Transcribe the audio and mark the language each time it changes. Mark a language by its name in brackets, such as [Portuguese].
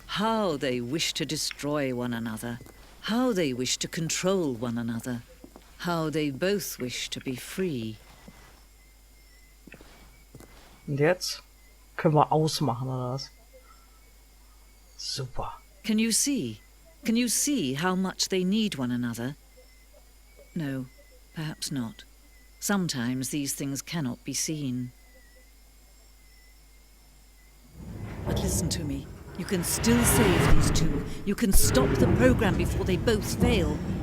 [English] How they wish to destroy one another. How they wish to control one another. How they both wish to be free. [German] Und jetzt können wir ausmachen, oder was? Super. [English] Can you see? Can you see how much they need one another? No, perhaps not. Sometimes these things cannot be seen. But listen to me. You can still save these two. You can stop the program before they both fail.